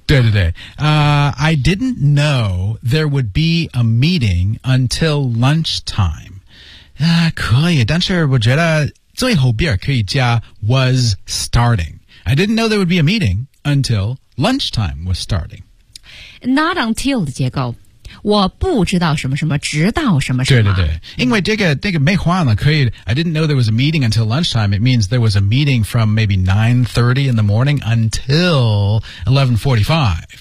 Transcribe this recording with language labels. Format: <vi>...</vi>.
<zh>对对对、</zh> <en>I didn't know there would be a meeting until lunchtime、</en> <zh>可以但是我觉得最后边可以加</zh> <en>was starting I didn't know there would be a meeting until lunchtime was starting</en> <zh>Not until 的结构我不知道什么什么直到什么什么。对对对。因为这个没话呢可以</zh> <en>I didn't know there was a meeting until lunchtime. It means there was a meeting from maybe 9:30 in the morning until 11:45.</en>